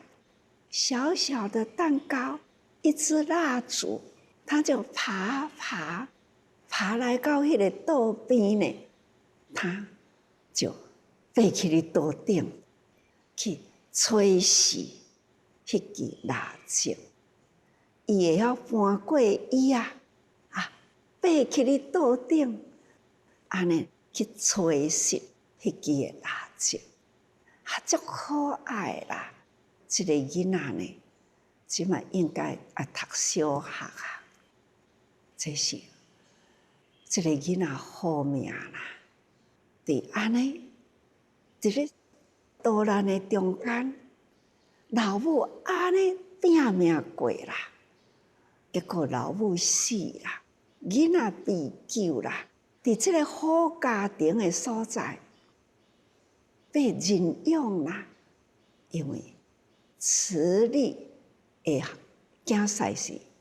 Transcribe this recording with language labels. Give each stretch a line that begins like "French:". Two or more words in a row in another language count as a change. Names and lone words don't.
Min Nan Chinese: 小小的蛋糕，一支蜡烛，他就爬来到迄个桌边呢，他就爬起去桌顶去吹熄迄支蜡烛，伊会晓搬过椅啊，爬起去桌顶，安尼去吹熄迄支的蜡烛，足可爱啦！这个囡仔呢，即嘛应该读小学啊。这是这个囡仔好命啦，伫安尼，伫咧多难的中间，老母安尼拼命过啦，结果老母死啦，囡仔被救啦，伫这个好家庭的所在被认养啦，因为慈丽的囝婿是